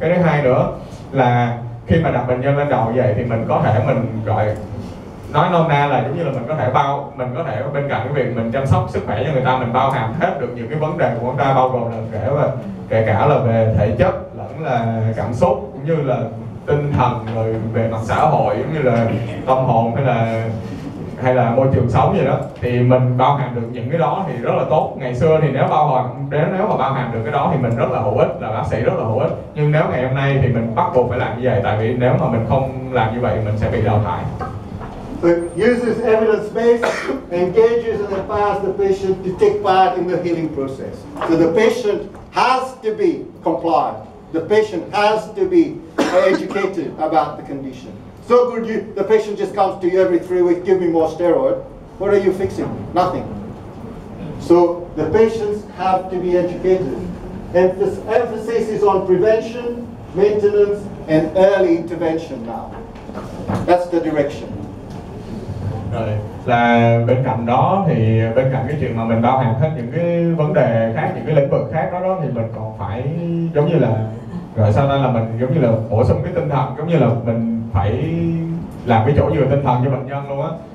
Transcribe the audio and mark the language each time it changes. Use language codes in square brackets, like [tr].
[vi] Cái thứ hai nữa là khi mà đặt bệnh nhân lên đầu vậy thì mình có thể gọi nói nôm na là giống như là mình có thể bên cạnh cái việc mình chăm sóc sức khỏe cho người ta, mình bao hàm hết được những cái vấn đề của người ta, bao gồm là kể cả là về thể chất lẫn là cảm xúc, cũng như là tinh thần, rồi về mặt xã hội giống như là tâm hồn hay là môi trường sống gì đó, thì mình bao hàm được những cái đó thì rất là tốt. Ngày xưa thì nếu mà bao hàm được cái đó thì mình rất là hữu ích, là bác sĩ rất là hữu ích. Nhưng nếu ngày hôm nay thì mình bắt buộc phải làm như vậy, tại vì nếu mà mình không làm như vậy mình sẽ bị đào thải. [en] It uses evidence-based, engages and empowers the patient to take part in the healing process. So the patient has to be compliant. The patient has to be educated about the condition. So good, the patient just comes to you every 3 weeks, give me more steroid. What are you fixing? Nothing. So the patients have to be educated. Emphasis is on prevention, maintenance, and early intervention now. That's the direction. [vi] Rồi, là bên cạnh đó thì bên cạnh cái chuyện mà mình bao hàm hết những cái vấn đề khác, những cái lĩnh vực khác đó thì mình còn phải giống như là rồi sau đó là mình giống như là bổ sung cái tinh thần, giống như là mình phải làm cái chỗ dựa tinh thần cho bệnh nhân luôn á.